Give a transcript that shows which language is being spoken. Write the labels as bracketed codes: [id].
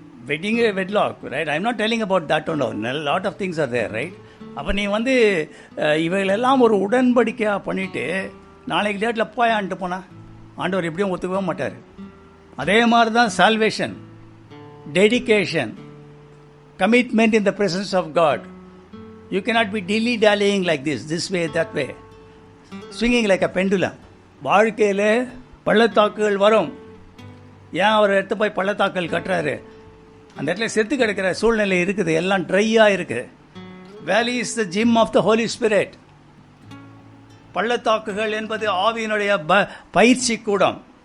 [en] Wedding wedlock, right? I am not telling about that one. Lot of things are there, right? [ta] அப்போ நீ வந்து இவைகளெல்லாம் ஒரு உடன்படிக்கையாக பண்ணிவிட்டு நாளைக்கு டேட்டில் போயான்ட்டு போனால் ஆண்டவர் எப்படியும் ஒத்துக்கவே மாட்டார். அதே மாதிரி தான் [en] Salvation, dedication, commitment in the presence of God. You cannot be dilly-dallying like this way, that way, swinging like a pendulum. [ta] வாழ்க்கையில் பள்ளத்தாக்குகள் வரும். ஏன் அவர் எடுத்து போய் பள்ளத்தாக்குகள் கட்டுறாரு? அந்த இடத்துல செத்து கிடக்கிற சூழ்நிலை இருக்குது, எல்லாம் ட்ரையாக இருக்குது. [en] Valley is the gym of the Holy Spirit. [ta] பள்ளத்தாக்குகள் என்பது ஆவியினுடைய பயிற்சி கூடம்.